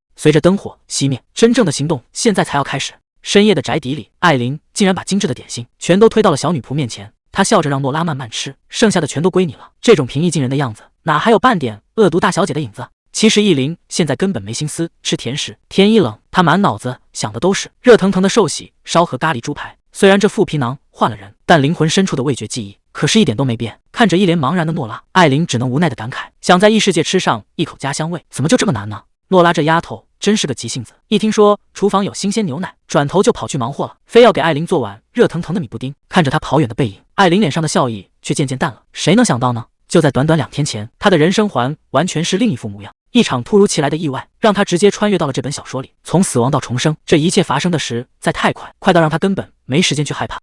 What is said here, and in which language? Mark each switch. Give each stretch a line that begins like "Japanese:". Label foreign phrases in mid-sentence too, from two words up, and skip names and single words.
Chinese: 隨着燈火熄滅，真正的行動現在才要開始。深夜的宅邸裡，艾琳竟然把精緻的點心全都推到了小女僕面前，她笑着讓諾拉慢慢吃，剩下的全都歸你了。這種平易近人的樣子，哪還有半點惡毒大小姐的影子？其實意林現在根本沒心思吃甜食，天一冷，她滿腦子想的都是熱騰騰的壽喜燒和咖喱豬排。雖然這副皮囊換了人，但靈魂深處的味覺記憶可是一點都沒變。看着一臉茫然的諾拉，艾琳只能無奈的感慨，想在異世界吃上一口家鄉味，怎麼就這麼難呢？諾拉這丫頭真是個急性子，一聽說廚房有新鮮牛奶，轉頭就跑去忙活了，非要給艾琳做碗熱騰騰的米布丁。看着她跑遠的背影，艾琳臉上的笑意卻漸漸淡了。誰能想到呢？就在短短2天前，她的人生環完全是另一副模樣。一場突如其來的意外，讓她直接穿越到了這本小說裡，從死亡到重生，這一切發生的實在太快，快到讓她根本沒時間去害怕。